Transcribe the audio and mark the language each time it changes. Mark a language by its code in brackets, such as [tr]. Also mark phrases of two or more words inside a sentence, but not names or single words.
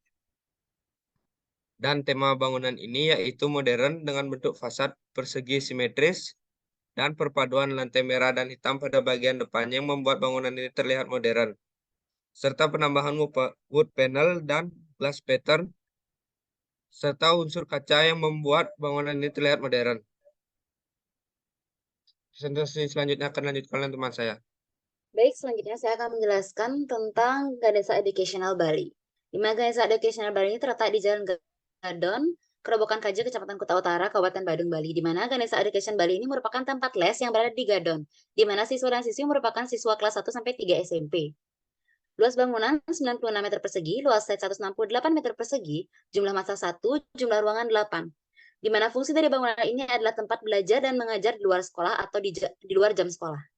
[id] Dan tema bangunan ini yaitu modern dengan bentuk fasad persegi simetris dan perpaduan lantai merah dan hitam pada bagian depannya yang membuat bangunan ini terlihat modern, serta penambahan [en] wood panel [id] dan [en] glass pattern [id] serta unsur kaca yang membuat bangunan ini terlihat modern. Presentasi selanjutnya akan lanjutkan oleh teman saya. Baik, selanjutnya saya akan menjelaskan tentang Ganesha Educational Bali. Di mana Ganesha Educational Bali ini terletak di Jalan Gadon, Kerobokan Kaja, Kecamatan Kuta Utara, Kabupaten Badung, Bali. Di mana Ganesha Education Bali ini merupakan tempat les yang berada di Gadon, di mana siswa dan siswi merupakan siswa kelas 1 sampai 3 SMP. Luas bangunan 96 meter persegi, luas set 168 meter persegi, jumlah masa 1, jumlah ruangan 8. Di mana fungsi dari bangunan ini adalah tempat belajar dan mengajar di luar sekolah atau di luar jam sekolah.